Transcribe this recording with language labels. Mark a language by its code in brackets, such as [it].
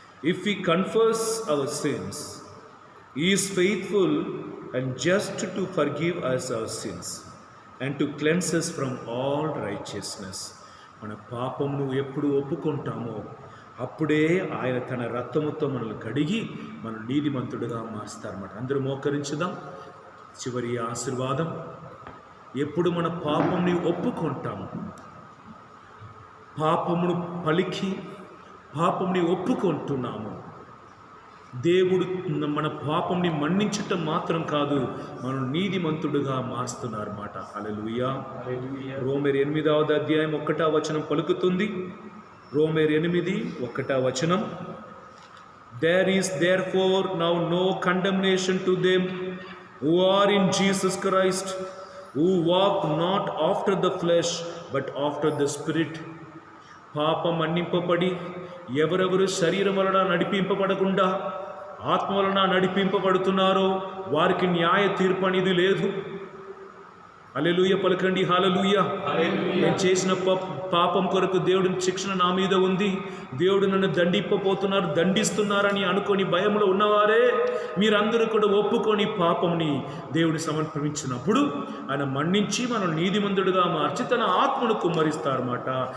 [en] If we confess our sins, he is faithful and just to forgive us our sins and to cleanse us from all righteousness. [te] మన పాపమును ఎప్పుడు ఒప్పుకుంటామో అప్పుడే ఆయన తన రక్తముతో మనల్ని కడిగి మన నీతిమంతుడిగా మారుస్తారన్నమాట. అందరూ మోకరించుదాం. చివరి ఆశీర్వాదం, ఎప్పుడు మన పాపంని ఒప్పుకుంటాము, పాపమును పలికి పాపంని ఒప్పుకుంటున్నాము, దేవుడు మన పాపంని మన్నించటం మాత్రం కాదు, మనం నీతిమంతుడుగా మారుస్తున్నారన్నమాట. హల్లెలూయా. రోమేర్ 8వ అధ్యాయం 1వ వచనం పలుకుతుంది. రోమేర్ 8:1 వచనం. [en] There is therefore now no condemnation to them who are in Jesus Christ, who walk not after the flesh but after the Spirit. [te] పాపం మన్నింపబడి ఎవరెవరు శరీరం వలన నడిపింపబడకుండా ఆత్మ వలన నడిపింపబడుతున్నారో వారికి న్యాయ తీర్పు అనేది లేదు. హల్లెలూయా పలకండి. హల్లెలూయా. నేను చేసిన పాపం కొరకు దేవుడి శిక్షణ నా మీద ఉంది, దేవుడు నన్ను దండిస్తున్నారని అనుకొని భయంలో ఉన్నవారే మీరందరూ కూడా ఒప్పుకొని పాపంని దేవుడి సమర్పించినప్పుడు ఆయన మన్నించి మనం నీతిమంతుడుగా మార్చి తన ఆత్మను కుమ్మరిస్తారన్నమాట.